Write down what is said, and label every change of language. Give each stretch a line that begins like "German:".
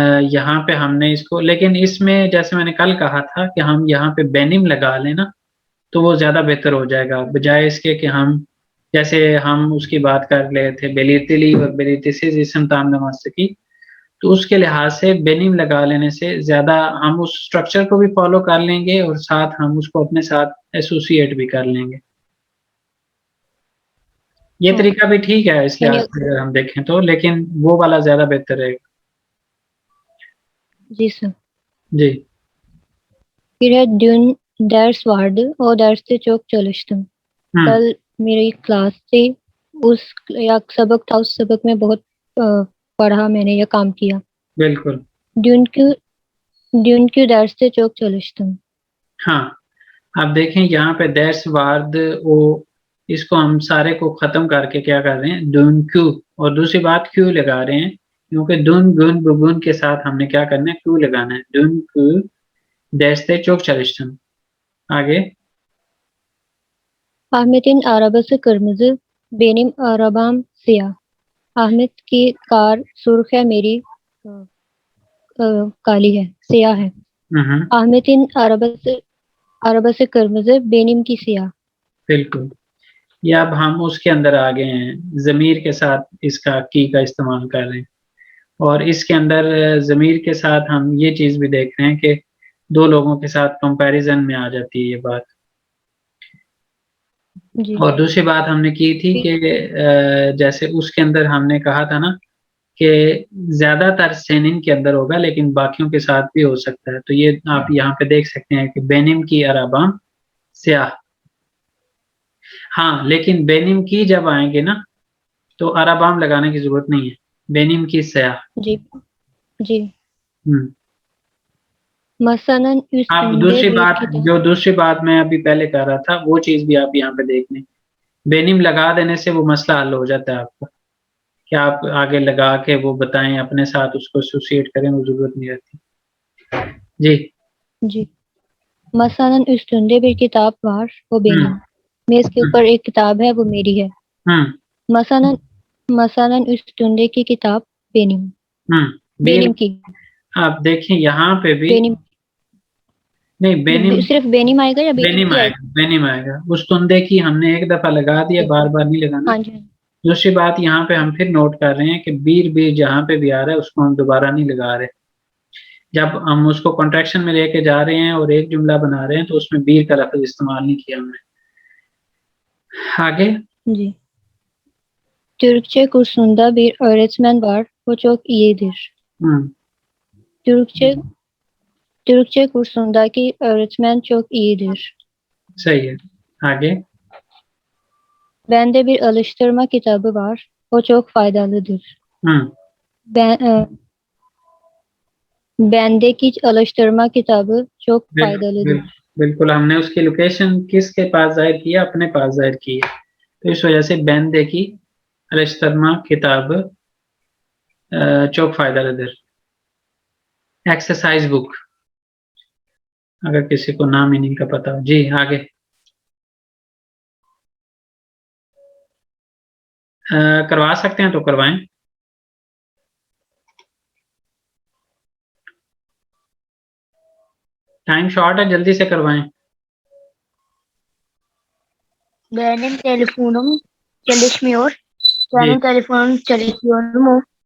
Hindi: यहाँ पे हमने इसको, लेकिन इसमें जैसे मैंने कल कहा था कि हम यहाँ पे बेनिम लगा लें ना, तो वो ज्यादा बेहतर हो जाएगा, बजाय इसके कि हम जैसे हम उसकी बात कर रहे थे बेलितिली और बेलितिसिस इसम ताम नमाज की, तो उसके लिहाज से बेनिम लगा लेने से ज्यादा हम उस स्ट्रक्चर को भी फॉलो कर लेंगे और साथ हम उसको अपने साथ एसोसिएट भी कर लेंगे. ये तरीका भी ठीक है इस लिहाज से अगर हम देखें तो, लेकिन वो वाला ज्यादा बेहतर रहेगा. जी सर. जी. फिर है
Turkish: dün ders vardı, o derste çok çalıştım.
Hindi: कल मेरी क्लास थी, उस या सबक था, उस सबक में बहुत पढ़ा मैंने या काम किया. बिल्कुल.
Turkish: dünkü derste çok çalıştım.
Hindi: हाँ, आप देखें यहाँ पे दर्स वार्द वो, इसको हम सारे को खत्म करके क्या कर रहे हैं, दुन क्यू, और दूसरी बात क्यू लगा रहे हैं, क्योंकि दुन गुन बुगुन के साथ हमने क्या करना है, क्यू लगाना है.
Turkish: दुन क्यू दर्स्ते çok çalıştım.
Hindi: आगे.
Turkish: Ahmet'in arabası kırmızı, benim arabam siyah.
Hindi: Ahmet की कार सुर्ख है, मेरी काली है, सियाह है.
Turkish: Ahmet'in arabası kırmızı, benimki siyah.
Hindi: बिल्कुल. ये अब हम उसके अंदर आ गए हैं, जमीर के साथ इसका की का इस्तेमाल कर रहे हैं, और इसके अंदर जमीर के साथ हम ये चीज भी देख रहे हैं कि दो लोगों के साथ कंपैरिजन में आ जाती है ये बात. और दूसरी बात हमने की थी कि जैसे उसके अंदर हमने कहा था ना कि ज्यादातर सेनिन के अंदर होगा, लेकिन बाकियों के साथ भी हो सकता है. तो ये आप यहाँ पे देख सकते हैं कि
Turkish: बेनिम की अराबाम स्याह.
Hindi: हाँ, लेकिन बेनिम की जब आएंगे ना तो अराबाम लगाने की जरूरत नहीं है, बेनिम की स्याह. जी जी. मसलन आप दूसरी बात मैं अभी पहले कर रहा था, वो चीज भी आप यहाँ पे देख लें. बेनिम लगा देने से वो मसला हल हो जाता है आपका, कि आप आगे लगा के वो बताएं अपने साथ उसको एसोसिएट करें, वो जरूरत नहीं रहती. जी. मसलन
Turkish: üstünde bir kitap var,
Hindi: वो बेनिम. मेज के ऊपर एक किताब है, वो मेरी है. मसलन
Turkish: üstündeki
Hindi: किताब बेनिम. बेनिम की. आप देखें यहाँ पे भी बेनिम. नहीं, बेनिम सिर्फ बेनिम आएगा या बेनिम आएगा? बेनिम आएगा. उस तुंदे की हमने एक दफा लगा दिया, बार बार नहीं लगाना. हाँ जी. दूसरी बात यहाँ पे हम फिर नोट कर रहे हैं कि बीर बीर जहाँ पे भी आ रहा है उसको हम दोबारा नहीं लगा रहे. जब हम उसको कॉन्ट्रैक्शन में लेके जा रहे हैं और एक जुमला बना रहे हैं तो उसमें बीर का लफ्ज इस्तेमाल नहीं किया हमने. आगे. जी.
Turkish: Türkçe kursunda bir öğretmen var, o çok iyidir. Türkçe kursundaki öğretmen çok iyidir.
Hindi: सही है. आगे.
Turkish: Bende bir alıştırma kitabı var, o çok faydalıdır. Bendeki alıştırma kitabı çok faydalıdır.
Hindi: बिल्कुल, हमने उसकी लोकेशन किसके पास जाहिर किया, अपने पास जाहिर की है, तो इस वजह से
Turkish: बेंदे की अलश्तरमा किताब चौक फायदालदर.
Hindi: एक्सरसाइज बुक, अगर किसी को नाम मीनिंग का पता हो. जी, आगे. करवा सकते हैं तो करवाएं. टाइम शॉर्ट है, जल्दी से करवाएं.
Turkish: benim telefonum çalışmıyor.
Hindi: जी
Turkish: Benim telefonum çalışıyor mu?